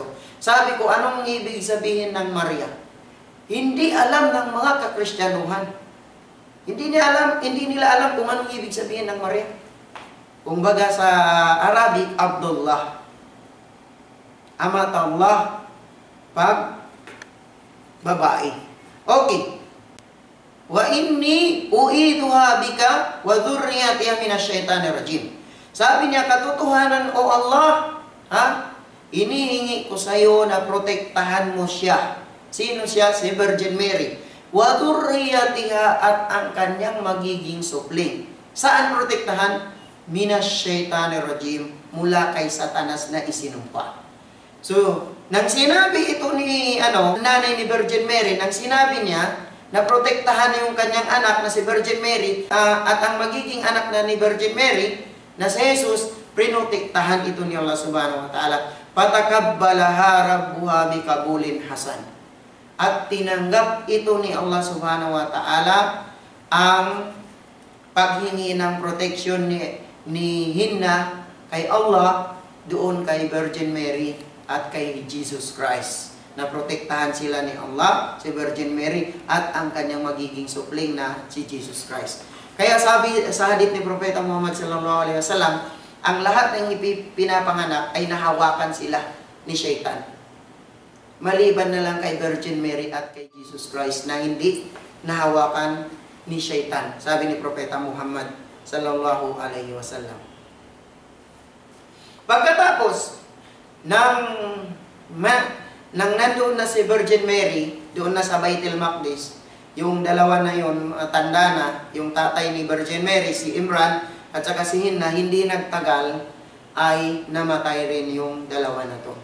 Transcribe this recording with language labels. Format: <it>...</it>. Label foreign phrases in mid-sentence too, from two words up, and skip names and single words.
<tl>Sabi ko, anong ibig sabihin ng Maria? Hindi alam ng mga kakristyanuhan. Hindi nila alam kung anong ibig sabihin ng Maria. Kumbaga sa Arabic, Abdullah. Amatallah. Pag babae. Okay.</tl> <ar>وإني أعيذها بك وذريتها من الشيطان الرجيم.</ar> <tl>Sabi niya, katotohanan o Allah, inihingi ko sa iyo na protektahan mo siya. Sino siya? Si Virgin Mary.</tl> <ar>وذريتها,</ar> <tl>at ang kanyang magiging supling. Saan protektahan?</tl> <ar>من الشيطان الرجيم,</ar> <tl>mula kay Satanas na isinumpa. So, nang sinabi ito ni nanay ni Virgin Mary, nang sinabi niya na protektahan yung kanyang anak na si Virgin Mary, at ang magiging anak na ni Virgin Mary na si Jesus, prinotektahan ito ni Allah</tl> <ar>سبحانه وتعالى. فتقبلها ربها بقبول حسن.</ar> <tl>At tinanggap ito ni Allah</tl> <ar>سبحانه وتعالى</ar> <tl>ang paghingi ng protection ni Hinna kay Allah doon kay Virgin Mary at kay Jesus Christ. Na protektahan sila ni Allah, si Virgin Mary, at ang kanyang magiging supling na si Jesus Christ. Kaya sabi sa hadith ni Propeta Muhammad</tl> <ar>صلى الله عليه وسلم,</ar> <tl>ang lahat ng pinapanganak ay nahawakan sila ni Shaitan. Maliban na lang kay Virgin Mary at kay Jesus Christ na hindi nahawakan ni Shaitan. Sabi ni Propeta Muhammad</tl> <ar>صلى الله عليه وسلم.</ar> <tl>Pagkatapos nang nandoon na si Virgin Mary, doon na sa Baitul Maqdis, yung dalawa na yun, tanda na, yung tatay ni Virgin Mary, si Imran, at saka si Hinna, hindi nagtagal, ay namatay rin yung dalawa na to.</tl>